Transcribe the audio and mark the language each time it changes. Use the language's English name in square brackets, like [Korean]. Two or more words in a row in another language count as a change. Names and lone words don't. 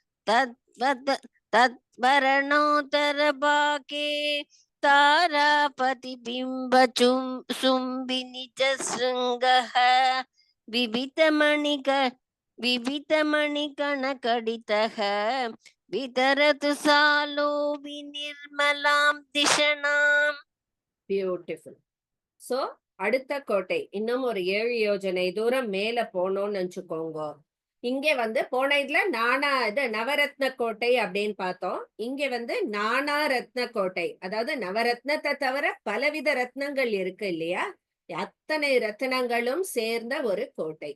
[Sanskrit] तद्वर्णोत्तरभागे तारापतिबिम्बचुम्बि निजशृङ्गः विविधमणिगणघटितः वितरतु सालो विनिर्मलां धिषणाम्. [Tamil] பியூட்டிஃபுல். சோ அடுத்த கோட்டை இன்னும் ஒரு 7 யோஜனை தூரம் மேல போனோம்னு நினைச்சுக்கோங்க. இங்க போன இதுல நவரத்ன கோட்டை அப்படின்னு பார்த்தோம். இங்க நானா ரத்ன கோட்டை, அதாவது நவரத்னத்தை தவிர பலவித ரத்னங்கள் இருக்கு இல்லையா, அத்தனை ரத்னங்களும் சேர்ந்த ஒரு கோட்டை.